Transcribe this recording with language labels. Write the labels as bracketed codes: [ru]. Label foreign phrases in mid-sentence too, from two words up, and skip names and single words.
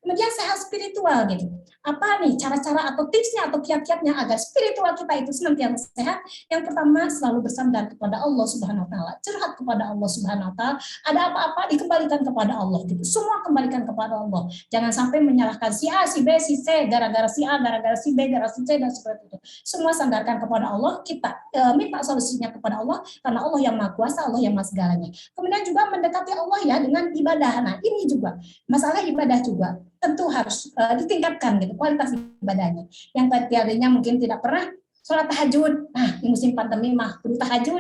[id] Kemudian sehat spiritual gitu. Apa nih cara-cara atau tipsnya atau kiat-kiatnya agar spiritual kita itu senantiasa sehat? Yang pertama, selalu bersandar kepada Allah [ar] سبحانه وتعالى, [id] curhat kepada Allah [ar] سبحانه وتعالى. [id] Ada apa-apa dikembalikan kepada Allah gitu. Semua kembalikan kepada Allah. Jangan sampai menyalahkan si A, si B, si C gara-gara si A, gara-gara si B, gara-gara si C dan seperti itu. Semua sandarkan kepada Allah, kita minta solusinya kepada Allah karena Allah yang Maha Kuasa, Allah yang Maha segalanya. Kemudian juga mendekati Allah ya dengan ibadah. Nah, ini juga masalah ibadah juga tentu harus ditingkatkan gitu kualitas ibadahnya. Yang tadinya mungkin tidak pernah sholat tahajud, nah di musim pandemi mah perlu tahajud.